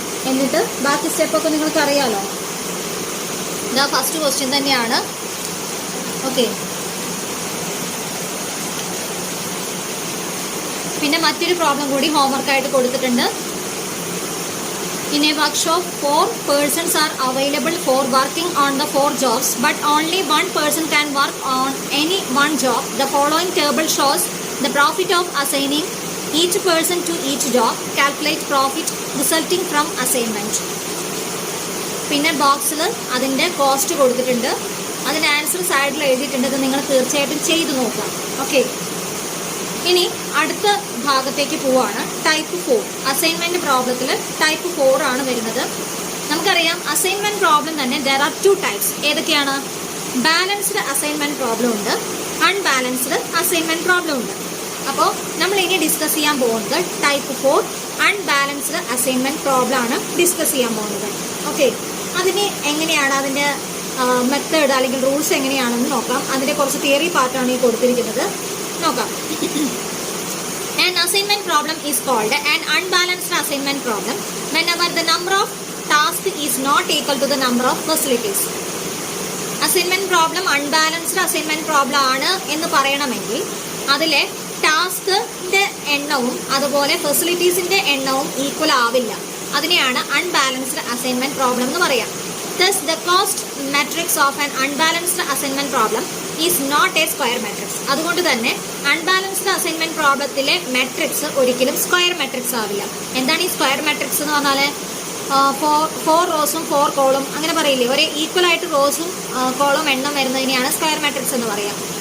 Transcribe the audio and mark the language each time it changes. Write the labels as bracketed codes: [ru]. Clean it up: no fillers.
[ml] എന്നിട്ട് ബാക്കി സ്റ്റെപ്പൊക്കെ നിങ്ങൾക്ക് അറിയാലോ. ഇതാ ഫസ്റ്റ് ക്വസ്റ്റ്യൻ തന്നെയാണ്. ഓക്കെ, പിന്നെ മറ്റൊരു പ്രോബ്ലം കൂടി ഹോംവർക്കായിട്ട് കൊടുത്തിട്ടുണ്ട്. [en] In a workshop, 4 persons are available for working on the 4 jobs, but only 1 person can work on any one job. The following table shows the profit of assigning each person to each job. Calculate profit resulting from assignment. [ml] പിന്നെ ബോക്സിൽ അതിൻ്റെ cost കൊടുത്തിട്ടുണ്ട്. അതിൻ്റെ answer സൈഡിൽ എഴുതിയിട്ടുണ്ട്. ഇത് നിങ്ങൾ തീർച്ചയായിട്ടും ചെയ്തു നോക്കാം. ഓക്കെ, ഇനി അടുത്ത ഭാഗത്തേക്ക് പോവാണ്. ടൈപ്പ് 4 അസൈൻമെന്റ് പ്രോബ്ലത്തിൽ ടൈപ്പ് 4 ആണ് വരുന്നത്. നമുക്കറിയാം അസൈൻമെന്റ് പ്രോബ്ലം തന്നെ [en] There are 2 types. [ml] ഏതൊക്കെയാണ്? ബാലൻസ്ഡ് അസൈൻമെന്റ് പ്രോബ്ലം ഉണ്ട്, അൺബാലൻസ്ഡ് അസൈൻമെന്റ് പ്രോബ്ലം ഉണ്ട്. അപ്പോൾ നമ്മൾ ഇനി ഡിസ്കസ് ചെയ്യാൻ പോകുന്നത് ടൈപ്പ് 4 അൺബാലൻസ്ഡ് അസൈൻമെന്റ് പ്രോബ്ലം ആണ് ഡിസ്കസ് ചെയ്യാൻ പോകുന്നത്. ഓക്കെ, അതിന് എങ്ങനെയാണ് അതിൻ്റെ മെത്തേഡ് അല്ലെങ്കിൽ റൂൾസ് എങ്ങനെയാണെന്ന് നോക്കാം. അതിൻ്റെ കുറച്ച് തിയറി പാർട്ടാണ് ഈ കൊടുത്തിരിക്കുന്നത്. നോക്കാം. [en] An assignment problem is called an unbalanced assignment problem whenever the number of tasks is not equal to the number of facilities. [ml] Assignment problem unbalanced assignment problem ആണ് എന്ന് പറയണമെങ്കിൽ അതിലെ ടാസ്കിന്റെ എണ്ണവും അതുപോലെ ഫെസിലിറ്റീസിന്റെ എണ്ണവും ഈക്വൽ ആവില്ല. അതിനെയാണ് അൺബാലൻസ്ഡ് അസൈൻമെന്റ് പ്രോബ്ലം എന്ന് പറയാം. [en] Thus, the cost matrix of an unbalanced assignment problem is not a square matrix. [ml] അതുകൊണ്ട് തന്നെ അൺബാലൻസ്ഡ് അസൈൻമെന്റ് പ്രോബ്ലത്തിലെ മെട്രിക്സ് ഒരിക്കലും സ്ക്വയർ മെട്രിക്സ് ആവില്ല. എന്താണ് ഈ സ്ക്വയർ മെട്രിക്സ് എന്ന് പറഞ്ഞാൽ? 4 റോസും 4 കോളും അങ്ങനെ പറയില്ലേ? ഒരേ ഈക്വൽ ആയിട്ട് റോസും കോളും എണ്ണം വരുന്നതിനെയാണ് സ്ക്വയർ മെട്രിക്സ് എന്ന് പറയാം.